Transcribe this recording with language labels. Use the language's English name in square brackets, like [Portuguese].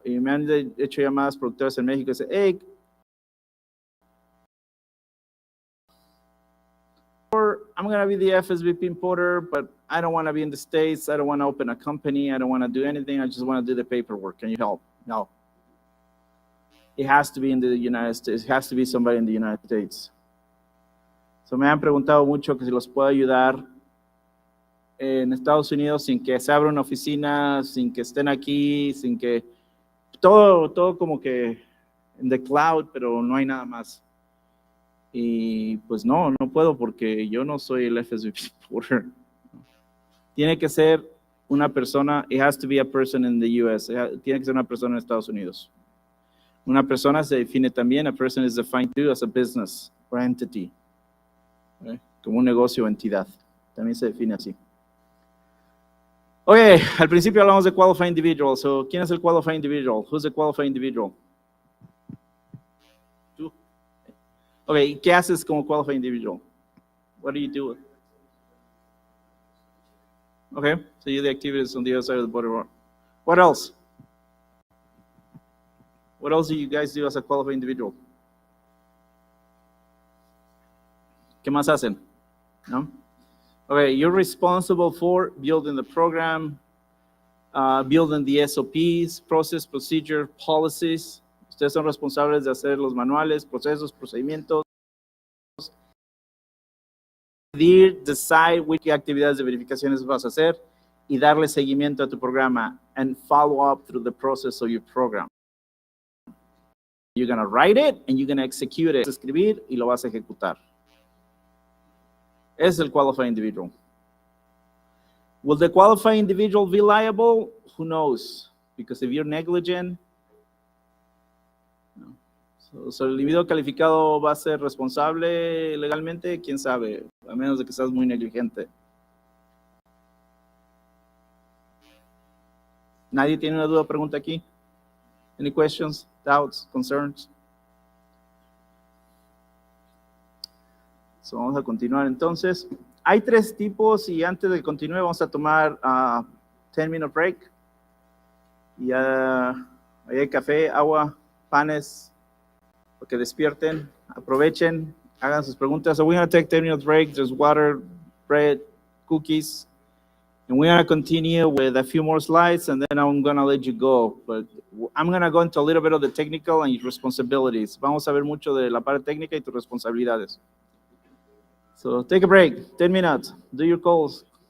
[Spanish] Y me han hecho llamadas productores en México y dicen, [English] hey, I'm going to be the FSVP importer, but I don't want to be in the States. I don't want to open a company. I don't want to do anything. I just want to do the paperwork. Can you help? No. it has to be in the United States. It has to be somebody in the United States. [Spanish] So me han preguntado mucho que si los puedo ayudar en Estados Unidos sin que se abra una oficina, sin que estén aquí, sin que todo como que en [English] the cloud, [Spanish] pero no hay nada más. Y pues no puedo porque yo no soy el FSVP supporter. Tiene que ser una persona, [English] it has to be a person in the US, [Spanish] tiene que ser una persona en Estados Unidos. Una persona se define también, [English] a person is defined too as a business or entity, [Spanish] como un negocio o entidad, también se define así. Ok, al principio hablamos de qualified individual, so, ¿quién es el qualified individual? [English] Who's the qualified individual? [Spanish] ¿Tú? Ok, ¿qué haces como qualified individual? [English] What do you do? Okay, so you do the activities on the other side of the border. What else? What else do you guys do as a qualified individual? [Spanish] ¿Qué más hacen? ¿No? [English] Okay, you're responsible for building the program, building the SOPs, process, procedure, policies. [Spanish] Ustedes son responsables de hacer los manuales, procesos, procedimientos. [English] Decide which [Spanish] actividades de verificaciones vas a hacer y darle seguimiento a tu programa [English] and follow up through the process of your program. You're going to write it and you're going to execute it. [Spanish] Escribir y lo vas a ejecutar. Es el qualified individual. [English] Will the qualified individual be liable? Who knows? Because if you're negligent, no. [Spanish] So el individuo calificado va a ser responsable legalmente, quién sabe, a menos de que seas muy negligente. ¿Nadie tiene una duda o pregunta aquí? [English] Any questions, doubts, concerns? [Spanish] So vamos a continuar entonces. Hay tres tipos y antes de continuar vamos a tomar [English] 10-minute break. [Spanish] Y ahí hay café, agua, panes, para que despierten, aprovechen, hagan sus preguntas. [English] So we're going to take 10-minute break. There's water, bread, cookies. And we're going to continue with a few more slides, and then I'm going to let you go. But I'm going to go into a little bit of the technical and your responsibilities. [Spanish] Vamos a ver mucho de la parte técnica y tus responsabilidades. [English] So take a break, 10 minutes, do your calls.